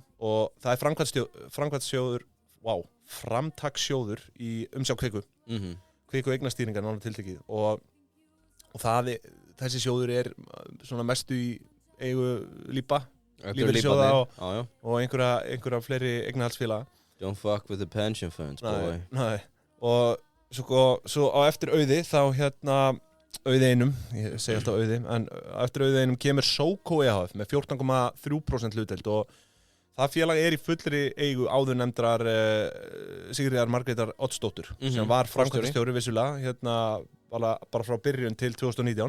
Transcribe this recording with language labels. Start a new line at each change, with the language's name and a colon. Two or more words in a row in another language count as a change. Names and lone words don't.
Icelandic: Og það er framtakssjóður í umsjá Kviku. Kviku eignastýringar náttúrulega tiltekið og þessi sjóður er svona mestu í eigu lífeyrissjóða og einhverja fleiri eignarhaldsfélaga.
English: Don't fuck with the pension funds, boy.
Icelandic: Nei. Og svo á eftir Auði þá Auði einum, ég segi alltaf Auði, en eftir Auði einum kemur Sókó EHF með 14,3% hlutdeild og það félag er í fullri eigu áður nefndrar Sigríðar Margrétar Oddsdóttur sem var framkvæmdastjóri vissulega bara frá byrjun til 2019.